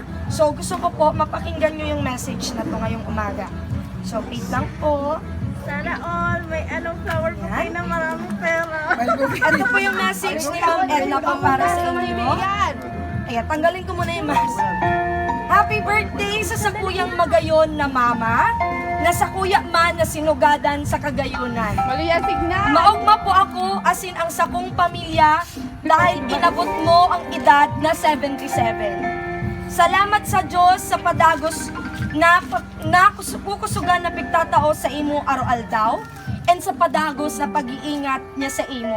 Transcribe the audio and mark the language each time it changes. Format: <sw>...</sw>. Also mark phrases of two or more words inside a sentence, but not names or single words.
<tl>So gusto ko po mapakinggan nyo yung message na to ngayong umaga. So wait lang po. Sana all, may flower po kayo na maraming pera. Ito po yung message ni Ma'am Edna po para sa inyo. Ayan, tanggalin ko muna yung mask.</tl> <en>Happy birthday</en> <bik>sa sakuyang magayon na mama, na sakuya man na sinugadan sa kagayunan. Maliyasig na. Maugma po ako asin ang sakong pamilya dahil inabot mo ang edad na 77. Salamat sa Diyos sa padagos na kusugan na pigtatao sa imo araw-aldaw and sa padagos na pag-iingat niya sa imo.</bik>